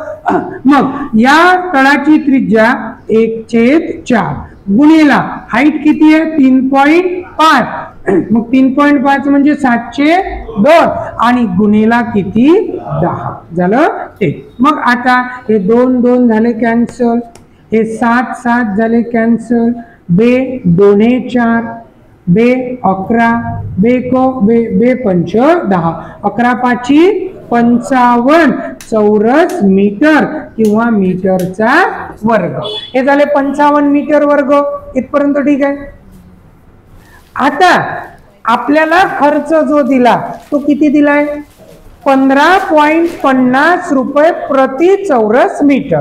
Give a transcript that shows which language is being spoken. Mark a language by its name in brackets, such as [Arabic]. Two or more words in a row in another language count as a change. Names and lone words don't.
[Marathi] मग या तळाची त्रिज्या 1/4 गुणेला हाईट किती आहे? 3.5. मग 3.5 म्हणजे 7/2 आणि गुणेला किती? 10 झालं. ठीक. मग आता हे 2 2 झाले कॅन्सल, हे 7 7 झाले कॅन्सल, बे 2 4, बे 11, बे को बे बे 5 10, 11 5 55 चौरस मीटर किंवा मीटरचा वर्ग. हे झाले 55 मीटर वर्ग. इथपर्यंत ठीक आहे. आता आपल्याला खर्च जो दिला तो किती दिलाय? 15.50 रुपये प्रति चौरस मीटर.